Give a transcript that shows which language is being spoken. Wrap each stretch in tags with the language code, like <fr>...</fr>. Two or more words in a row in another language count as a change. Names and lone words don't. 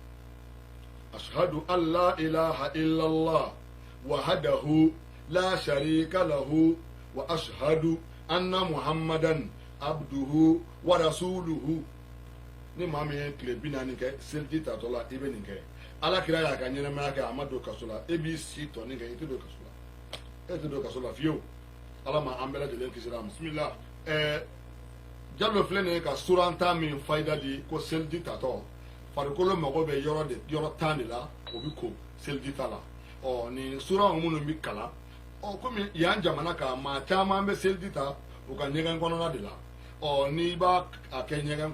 <ar>أشهد أن لا إله إلا الله وحده لا شريك له وأشهد أن محمدا عبده ورسوله</ar> <bm>ni maa min ye tile 40 kɛ seliji tatɔ la i bɛ nin kɛ ala kira y'a ka ɲɛnɛmaya kɛ a ma don kaso la e b'i si tɔni kɛ i tɛ don kaso la e tɛ don kaso la fiyewu ala ma an bɛɛ lajɛlen kisira ma bisimila Jallo filɛ nin ye ka suranta min fayida di ko seliji tatɔ farikolo mago bɛ yɔrɔ 10 de la o bɛ ko seliji ta la nin suraw minnu bɛ kalan komi yan jamana kan maa caman bɛ seliji ta u ka ɲɛgɛn kɔnɔna de la n'i b'a kɛ ɲɛgɛn</bm>